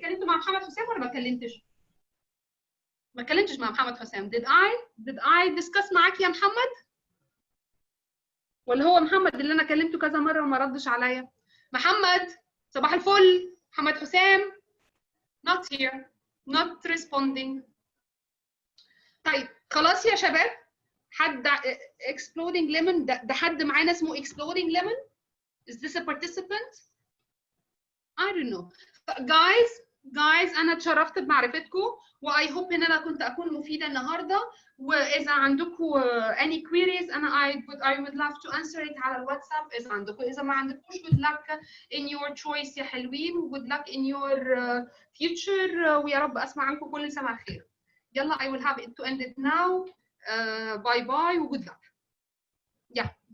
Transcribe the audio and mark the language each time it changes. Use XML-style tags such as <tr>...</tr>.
<ar>كلمت مع محمد حسام ولا ما كلمتش؟ ما كلمتش مع محمد حسام.</ar> <en>did I discuss</en> <ar>معاك يا محمد؟ ولا هو محمد اللي انا كلمته كذا مره وما ردش عليا؟ محمد صباح الفل.</ar> <en>محمد حسام not here not responding.</en> <ar>طيب خلاص يا شباب. حد exploding lemon ده حد معانا اسمه exploding lemon.</ar> <en>is this a participant? I don't know.</en> <ar>guys انا اتشرفت بمعرفتكم و</ar> <en>I hope</en> <ar>ان انا كنت اكون مفيده النهارده. واذا عندكم any queries انا</ar> <en>I would love to answer it</en> <ar>على الواتساب اذا عندكم. اذا ما عندكوش good luck in your choice يا حلوين و</ar> <en>good luck in your future</en> <ar>ويا رب اسمع عنكم كل سنه خير.</ar> <en>يلا I will have it to end it now. Bye bye و good luck. Yeah.</en>